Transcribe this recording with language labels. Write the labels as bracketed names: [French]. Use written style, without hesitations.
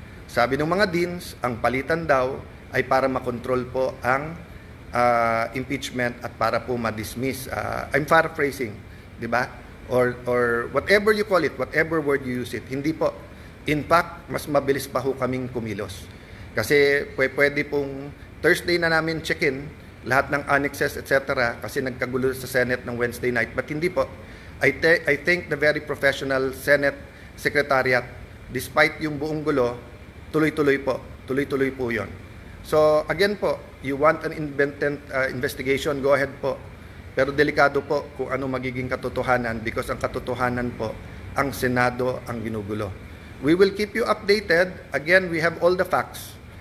[Filipino] Sabi ng mga deans, ang palitan daw ay para makontrol po ang impeachment at para po ma-dismiss. [English] I'm paraphrasing, [Filipino] di ba? [English] Or whatever you call it, whatever word you use it. [Filipino] Hindi po. In fact, mas mabilis pa ho kaming kumilos. Kasi pwede pong Thursday na namin check-in, lahat ng annexes, etc. Kasi nagkagulo sa Senate ng Wednesday night. But hindi po. [English] I think the very professional Senate Secretariat, despite [Filipino] yung buong gulo, tuloy-tuloy po. Tuloy-tuloy po yon. [English] So, again po, you want an independent investigation, go ahead po. [Filipino] Pero delikado po kung ano magiging katotohanan because ang katotohanan po, ang Senado ang ginugulo. [English] We will keep you updated. Again, we have all the facts.